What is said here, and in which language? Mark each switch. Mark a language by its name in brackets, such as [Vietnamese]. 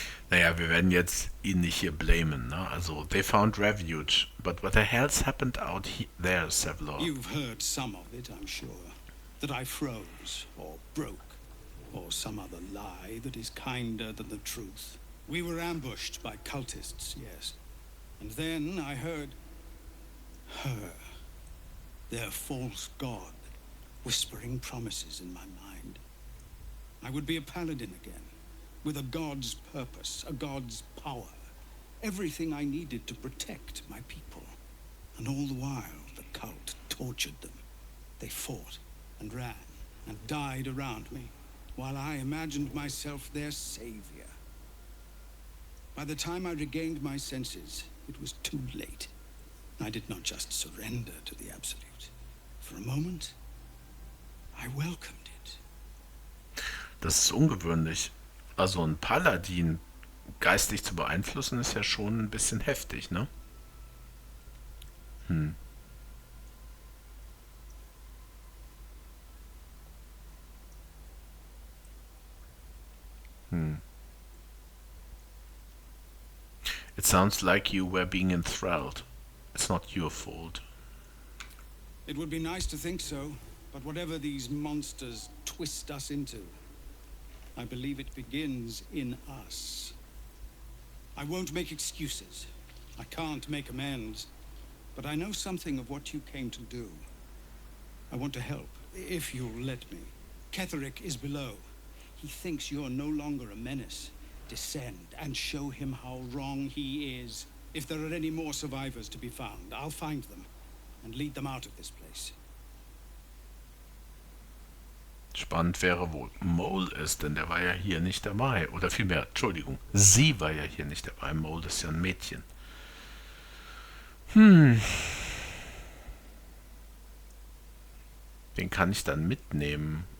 [German] Naja, wir werden jetzt ihn nicht hier blamen, ne? [English] Also, they found refuge, but what the hell's happened out there, Sevlor? You've heard some of it, I'm sure. That I froze, or broke, or some other lie that is kinder than the truth. We were ambushed by cultists, yes. And then I heard her, their false god, whispering promises in my mind. I would be a paladin again, with a god's purpose, a god's power. Everything I needed to protect my people. And all the while, the cult tortured them. They fought and ran and died around me, while I imagined myself their savior. By the time I regained my senses, it was too late. I did not just surrender to the Absolute. For a moment, I welcomed it. [German] Das ist ungewöhnlich. Also ein Paladin geistig zu beeinflussen, ist ja schon ein bisschen heftig, ne? [English] It sounds like you were being enthralled. It's not your fault. It would be nice to think so, but whatever these monsters twist us into, I believe it begins in us. I won't make excuses. I can't make amends. But I know something of what you came to do. I want to help, if you'll let me. Ketherick is below. He thinks you're no longer a menace. Descend and show him how wrong he is. If there are any more survivors to be found, I'll find them and lead them out of this place. [German] Spannend wäre, wo Mole ist, denn der war ja hier nicht dabei. Oder vielmehr, Entschuldigung, sie war ja hier nicht dabei. Mole ist ja ein Mädchen. Den kann ich dann mitnehmen.